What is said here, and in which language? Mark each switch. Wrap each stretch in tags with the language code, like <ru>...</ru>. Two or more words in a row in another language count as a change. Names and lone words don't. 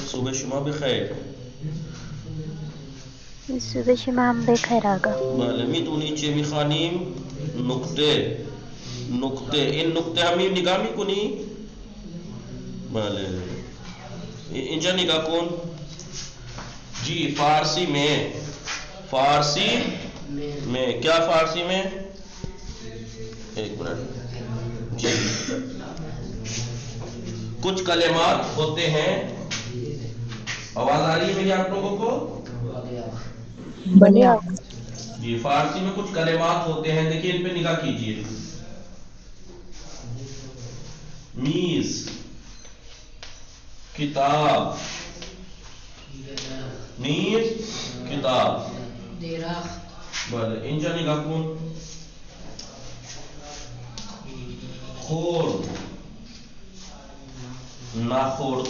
<fa>صبح شما بخیر. صبح شما هم بخیر آقا. بله میدونی چه میخوانیم؟ نکته. این نکته همین نگاه میکنی؟ بله اینجا نگاه کن.</fa> <ur>جی فارسی میں کیا فارسی میں؟ ایک منٹ جی. کچھ کلمات ہوتے ہیں. آواز آ رہی ہے میری آپ لوگوں کو؟</ur> <fa>بله آقا.</fa> <ur>جی فارسی میں کچھ کلمات ہوتے ہیں، دیکھیے ان پہ نگاہ کیجیے. میز، کتاب، میز کتاب.</ur> <fa>بله اینجا نگاه کن. خورد، نخورد.</fa>